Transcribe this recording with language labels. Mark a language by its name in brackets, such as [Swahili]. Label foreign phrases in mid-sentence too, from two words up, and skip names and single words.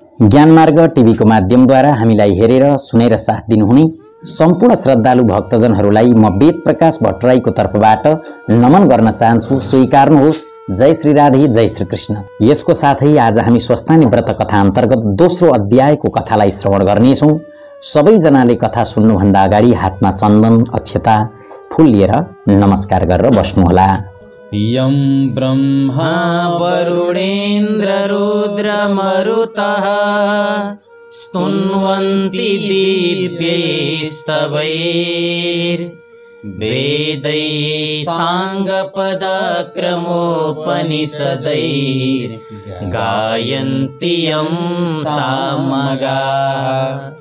[Nepali] ज्ञानमार्ग टिभीको माध्यमद्वारा हामीलाई हेरेर सुनेर साथ दिनुहुने सम्पूर्ण श्रद्धालु भक्तजनहरूलाई म वेद प्रकाश भट्टराईको तर्फबाट नमन गर्न चाहन्छु। स्वीकार्नुहोस्। जय श्री राधे, जय श्री कृष्ण। यसको साथै आज हामी स्वस्थानी व्रत कथा अन्तर्गत दोस्रो अध्यायको कथालाई श्रवण गर्नेछौँ। सबैजनाले कथा सुन्नुभन्दा अगाडि हातमा चन्दन, अक्षता, फूल लिएर नमस्कार गरेर बस्नुहोला। [Sanskrit] यं ब्रह्मा वरुणेन्द्र रुद्रमरुतः स्तुन्वन्ति दिव्यैस्तवैर्वेदैः साङ्गपदक्रमोपनिषदैर्गायन्ति यं सामगाः।